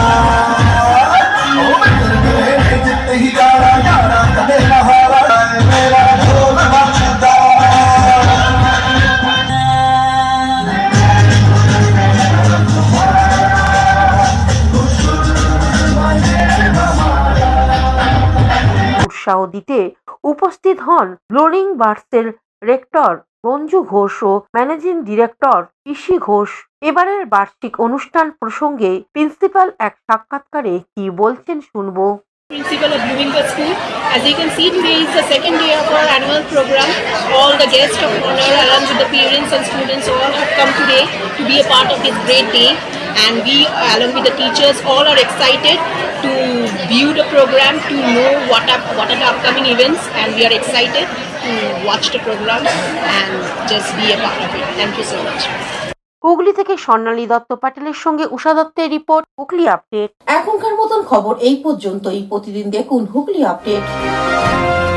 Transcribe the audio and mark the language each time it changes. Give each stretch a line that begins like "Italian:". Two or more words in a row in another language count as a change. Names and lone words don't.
Punjabi: ਓ ਮਿੱਤਰ ਮੇਰੇ ਨੇ ਜਿੱਤ ਹੀ ਜਾਣਾ ਯਾਰਾ ਕਦੇ ਨਾ ਹਾਰਾ ਮੇਰਾ ਢੋਲ ਵੱਜਦਾ
Bangla: উৎসাহ দিতে উপস্থিত হন ব্লুমিং বার্ডসের রেক্টর রঞ্জু ঘোষ ও
English: managing director
Bangla: পিসি ঘোষ। এবারের বার্ষিক অনুষ্ঠান প্রসঙ্গে প্রিন্সিপাল এক সাক্ষাৎকারে কি বলছেন শুনবো।
English: Principal of Blooming Bird School. As you can see, today is the second day of our annual program. All the guests of honor, along with the parents and students, all have come today to be a part of this great day. And we, along with the teachers, all are excited to view the program, to know what are the upcoming events, and we are excited to watch the program and just be a part of it. Thank you so much.
Bangla: হুগলি থেকে স্বর্ণালী দত্ত প্যাটেলের সঙ্গে উষা দত্তের রিপোর্ট, হুগলি আপডেট। এখনকার মতন খবর এই পর্যন্তই। প্রতিদিন দেখুন হুগলি আপডেট।